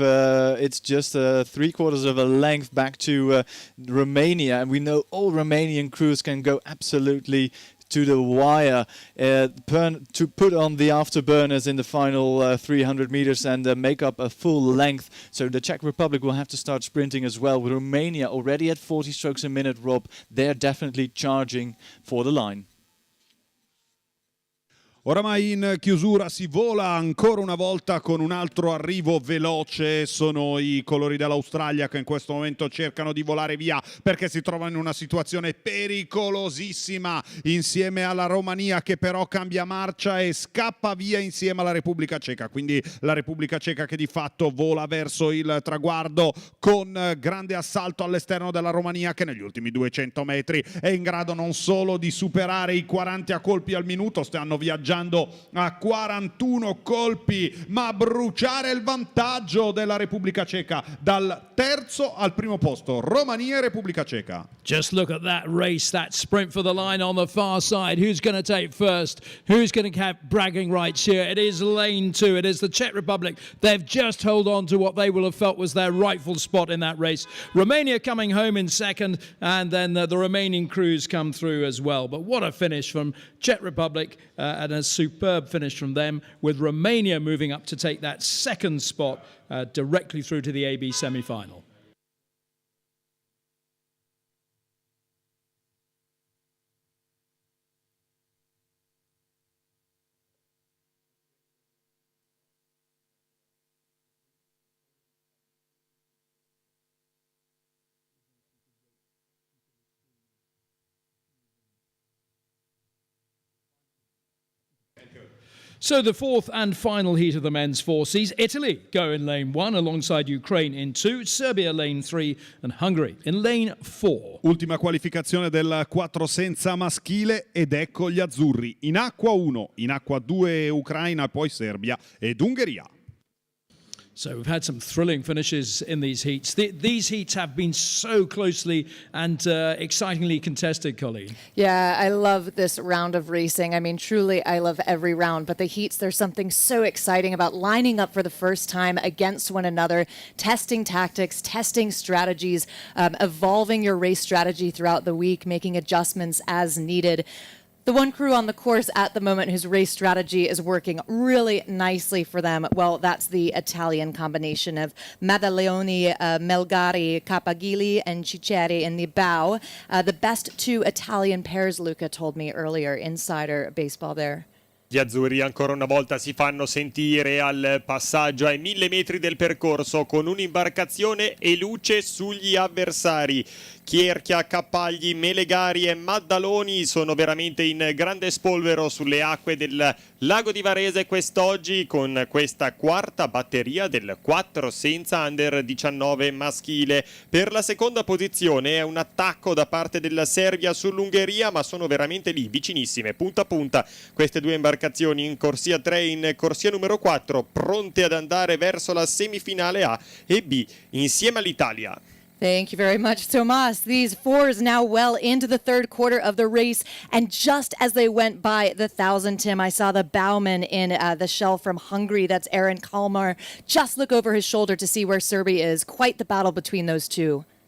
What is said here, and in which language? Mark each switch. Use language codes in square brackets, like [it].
[en] It's just 3/4 of a length back to Romania, and we know all Romanian crews can go absolutely to the wire to put on the afterburners in the final 300 meters and make up a full length. So the Czech Republic will have to start sprinting as well. With Romania already at 40 strokes a minute, Rob, they're definitely charging for the line. [it] Oramai in chiusura si vola ancora una volta con un altro arrivo veloce. Sono i colori dell'Australia che in questo momento cercano di volare via perché si trovano in una situazione pericolosissima insieme alla Romania, che però cambia marcia e scappa via insieme alla Repubblica Ceca. Quindi la Repubblica Ceca che di fatto vola verso il traguardo con grande assalto all'esterno della Romania, che negli ultimi 200 metri è in grado non solo di superare i 40 colpi al minuto, stanno viaggiando a 41 colpi, ma bruciare il vantaggio della Repubblica Ceca dal terzo al primo posto. Romania e Repubblica Ceca. [en] Just look at that race, that sprint for the line on the far side. Who's going to take first? Who's going to have bragging rights here? It is lane 2. It is the Czech Republic. They've just held on to what they will have felt was their rightful spot in that race. Romania coming home in second, and then the remaining crews come through as well. But what a finish from Czech Republic and a superb finish from them, with Romania moving up to take that second spot directly through to the AB semi-final. So the fourth and final heat of the men's four seas, Italy go in lane 1 alongside Ukraine in 2, Serbia lane 3 and Hungary in lane 4. [it] Ultima qualificazione del 4 senza maschile ed ecco gli azzurri. In acqua 1, in acqua 2 Ucraina, poi Serbia ed Ungheria. [en] So we've had some thrilling finishes in these heats. These heats have been so closely and excitingly contested, Colleen. Yeah, I love this round of racing. I mean, truly, I love every round. But the heats, there's something so exciting about lining up for the first time against one another, testing tactics, testing strategies, evolving your race strategy throughout the week, making adjustments as needed. The one crew on the course at the moment whose race strategy is working really nicely for them, well, that's the Italian combination of Maddaleoni, Melgari, Capagili, and Ciceri in the bow. The best 2 Italian pairs, Luca told me earlier, insider baseball there. [it] Gli azzurri ancora una volta si fanno sentire al passaggio ai 1000 metri del percorso con un'imbarcazione e luce sugli avversari. Chierchia, Cappagli, Melegari e Maddaloni sono veramente in grande spolvero sulle acque del lago di Varese quest'oggi, con questa quarta batteria del 4 senza under 19 maschile. Per la seconda posizione è un attacco da parte della Serbia sull'Ungheria, ma sono veramente lì vicinissime, punta a punta, queste due imbarcazioni in corsia 3 e in corsia numero 4, pronte ad andare verso la semifinale A e B insieme all'Italia. [en] Thank you very much, Tomas. These fours now well into the third quarter of the race. And just as they went by the 1,000, Tim, I saw the bowman in the shell from Hungary. That's Aaron Kalmar. Just look over his shoulder to see where Serbia is. Quite the battle between those two.